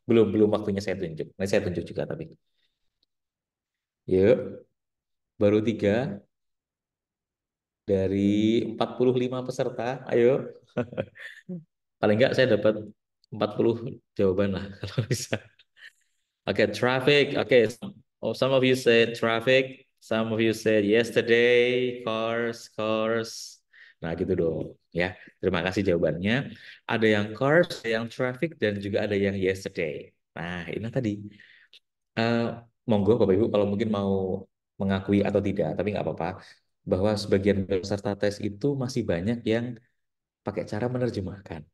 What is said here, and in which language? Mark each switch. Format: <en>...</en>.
<id>Belum belum waktunya saya tunjuk. Nanti saya tunjuk juga tapi. Yuk, baru 3 dari 45 peserta. Ayo. Paling nggak saya dapat 40 jawaban lah kalau bisa. Oke, traffic.</id> <en>Oke, oh, some of you said traffic. Some of you said yesterday, cars, cars.</en> <id>Nah, gitu dong. Ya, terima kasih jawabannya. Ada yang cars, ada yang traffic, dan juga ada yang yesterday. Nah, ini tadi. Eh, monggo Bapak Ibu kalau mungkin mau mengakui atau tidak, tapi nggak apa-apa, bahwa sebagian peserta tes itu masih banyak yang pakai cara menerjemahkan.</id>